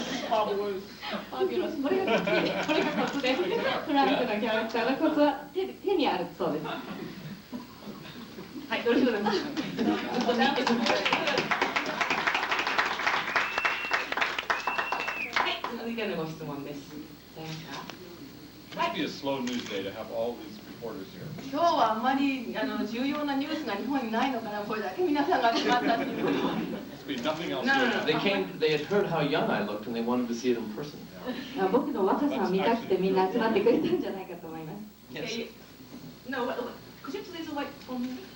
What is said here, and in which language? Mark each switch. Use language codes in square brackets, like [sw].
[ja] ファビュラス。これがコツです。フランクのキャラクターのコツは手にあるそうです。はい、よろしくお願いします。ずっと見てください。はい、続いてのご質問です。 [en] It must be a slow news day to have all these reporters here. [ja] 今日はあんまり重要なニュースが日本にないのかな、これだけ皆さんが集まったっていうことは。 [en] Must be nothing else. No. They had heard how young I looked, and they wanted to see it in person. [ja] 僕の若さを見たくてみんな集まってくれたんじゃないかと思います。 [en] Yes. No, could you please wait for me?